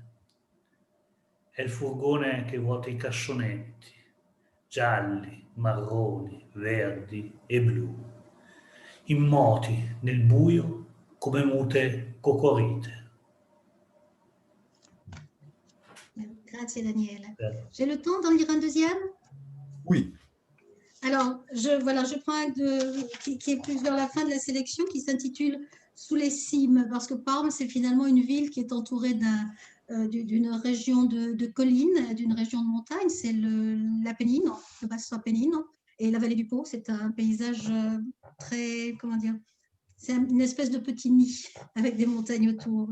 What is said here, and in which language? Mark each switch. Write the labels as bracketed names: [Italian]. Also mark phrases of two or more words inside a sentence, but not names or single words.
[Italian] È il furgone che vuota i cassonetti, gialli, marroni, verdi e blu, immoti nel buio come mute cocorite. Grazie Daniele. [French] J'ai le temps d'en lire un deuxième? Oui. Alors, je prends un qui est plus vers la fin de la sélection, qui s'intitule « Sous les cimes », parce que Parme, c'est finalement une ville qui est entourée d'une région de collines, d'une région de montagne, c'est l'Apennine, le Basso Apennine, et la vallée du Pô, c'est un paysage très, c'est une espèce de petit nid avec des montagnes autour.